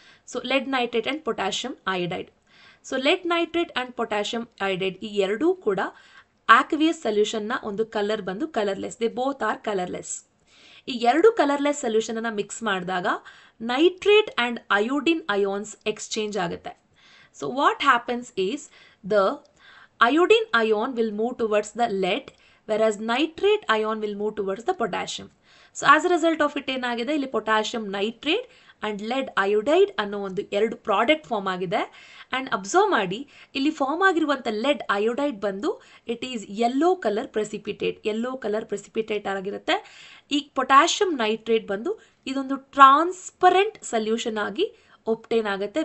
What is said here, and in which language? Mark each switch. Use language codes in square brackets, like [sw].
[kn] So LED nitrate and potassium iodide. So LED nitrate and potassium iodide ಈ ಎರಡೂ ಕೂಡ ಆಕ್ವಿಯಸ್ ಸೊಲ್ಯೂಷನ್ನ ಒಂದು ಕಲರ್ ಬಂದು colourless. [en] They both are colourless. [kn] ಈ ಎರಡು ಕಲರ್ಲೆಸ್ ಸೊಲ್ಯೂಷನ್ ಅನ್ನ ಮಿಕ್ಸ್ ಮಾಡಿದಾಗ nitrate and iodine ions exchange ಆಗುತ್ತೆ. [en] So what happens is the iodine ion will move towards the lead, whereas nitrate ion will move towards the potassium. So as a result of it [kn] ಏನಾಗಿದೆ, ಇಲ್ಲಿ potassium nitrate and lead iodide ಅನ್ನೋ ಒಂದು ಎರಡು product form ಆಗಿದೆ. And observe ಮಾಡಿ, ಇಲ್ಲಿ form ಆಗಿರುವಂಥ LED iodide ಬಂದು [en] it is yellow colour precipitate [kn] ಆಗಿರುತ್ತೆ. ಈ ಪೊಟ್ಯಾಷಿಯಂ ನೈಟ್ರೇಟ್ ಬಂದು ಇದೊಂದು ಟ್ರಾನ್ಸ್ಪರೆಂಟ್ ಸೊಲ್ಯೂಷನ್ ಆಗಿ ಒಪ್ಟೇನ್ ಆಗುತ್ತೆ.